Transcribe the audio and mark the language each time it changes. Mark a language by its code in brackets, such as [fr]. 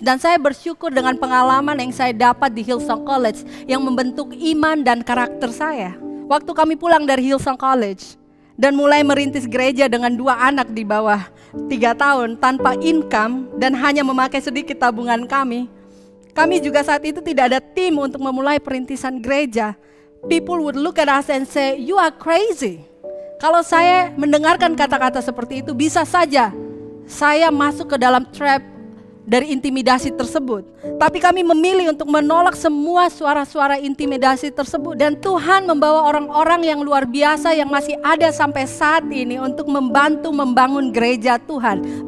[id] Dan saya bersyukur dengan pengalaman yang saya dapat di Hillsong College yang membentuk iman dan karakter saya. Waktu kami pulang dari Hillsong College dan mulai merintis gereja dengan 2 anak di bawah 3 tahun tanpa income dan hanya memakai sedikit tabungan kami. Kami juga saat itu tidak ada tim untuk memulai perintisan gereja. [en] People would look at us and say, you are crazy. [id] Kalau saya mendengarkan kata-kata seperti itu, bisa saja saya masuk ke dalam trap dari intimidasi tersebut. Tapi kami memilih untuk menolak semua suara-suara intimidasi tersebut. Dan Tuhan membawa orang-orang yang luar biasa yang masih ada sampai saat ini untuk membantu membangun gereja Tuhan.